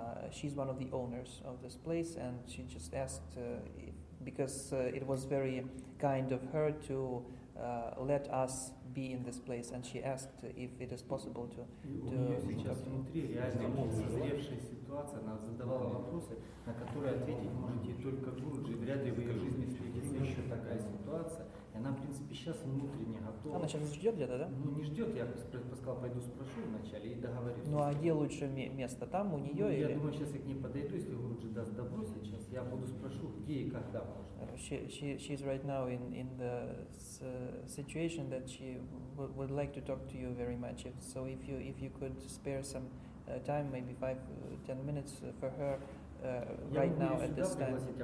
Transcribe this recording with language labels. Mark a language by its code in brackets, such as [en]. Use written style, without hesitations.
[en] She's one of the owners of this place, and she just asked because it was very kind of her to let us be in this place, and she asked if it is possible to. [ru] У нее сейчас внутри реально созревшая ситуация, она задавала вопросы, на которые ответить можете только Гуруджи. Вряд ли в ее жизни встретится еще такая ситуация. И она, в принципе, сейчас внутренне готова. Она сейчас ждет где-то, да? Ну, не ждет, я сказал, пойду спрошу вначале и договорюсь. Ну, а где лучше место? Там, у нее Я или? думаю, сейчас я к ней подойду, если Гуруджи даст добро сейчас, я буду спрошу, где и когда можно. [en] She's right now in the situation that she would like to talk to you very much. If you could spare some time, maybe 5-10 minutes for her right now at this time.